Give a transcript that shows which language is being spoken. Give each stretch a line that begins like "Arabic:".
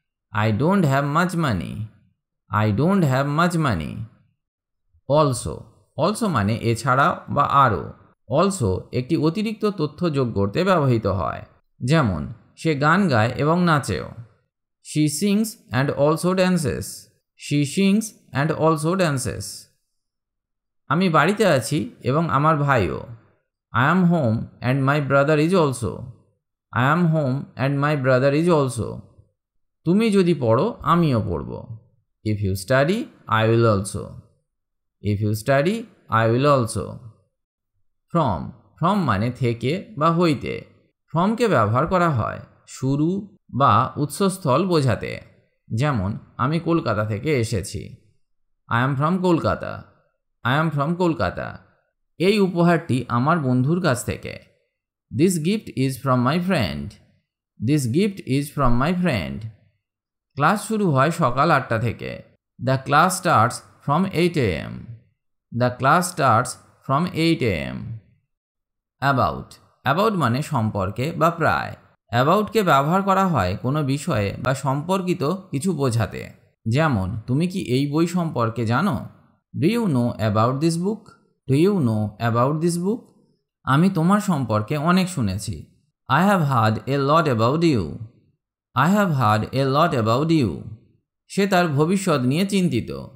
English: I don't have much money. I don't have much money. Also.
Bangla: Also মানে এছাড়াও বা আরও। অলসো একটি অতিরিক্ত তথ্য যোগ করতে ব্যবহৃত হয়। যেমন, সে গান গায় এবং নাচেও।
English: She sings and also dances. She sings and also dances.
Bangla: আমি বাড়িতে আছি এবং আমার ভাইও।
English: I am home and my brother is also. I am home and my brother is also.
Bangla: তুমি যদি পড়ো আমিও পড়ব।
English: If you study, I will also. If you study, I will also.
Bangla: From মানে থেকে বা হইতে। ফ্রমকে ব্যবহার করা হয় শুরু বা উৎসস্থল বোঝাতে। যেমন আমি কলকাতা থেকে এসেছি।
English: I am from Kolkata. I am from Kolkata.
Bangla: এই উপহারটি আমার বন্ধুর কাছ থেকে।
English: This gift is from my friend. This gift is from my friend.
Bangla: Class শুরু হয় সকাল 8টা থেকে।
English: The class starts from 8 a.m. The class starts from 8 a.m.
Bangla: About মানে সম্পর্কে বা প্রায়। অ্যাবাউটকে ব্যবহার করা হয় কোনো বিষয়ে বা সম্পর্কিত কিছু বোঝাতে। যেমন তুমি কি এই বই সম্পর্কে জানো?
English: Do you know about this book? Do you know about this book?
Bangla: আমি তোমার সম্পর্কে অনেক শুনেছি।
English: I have heard a lot about you. I have heard a lot about you.
Bangla: সে তার ভবিষ্যৎ নিয়ে চিন্তিত।